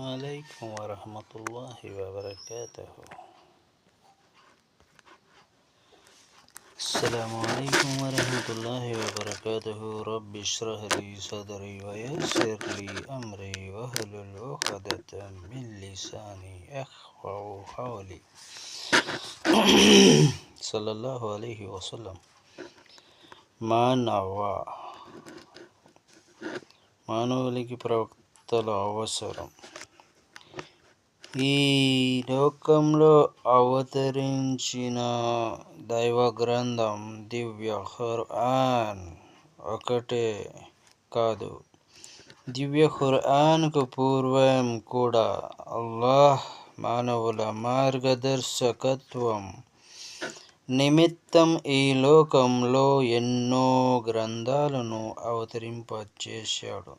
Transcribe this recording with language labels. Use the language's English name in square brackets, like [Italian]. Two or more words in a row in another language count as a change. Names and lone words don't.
[Arabic] عليكم ورحمة الله وبركاته. السلام عليكم ورحمة الله وبركاته. رب اشرح لي صدري ويسر لي أمري واحلل عقدة من لساني يفقهوا قولي. صلى الله عليه وسلم. [Telugu] మానవునికి ప్రవక్తల అవసరం. ఈ లోకంలో అవతరించిన దైవ గ్రంథం దివ్య ఖురాన్ ఒకటే కాదు, దివ్య ఖురాన్కు పూర్వం కూడా అల్లాహ్ మానవుల మార్గదర్శకత్వం నిమిత్తం ఈ లోకంలో ఎన్నో గ్రంథాలను అవతరింపచేశాడు.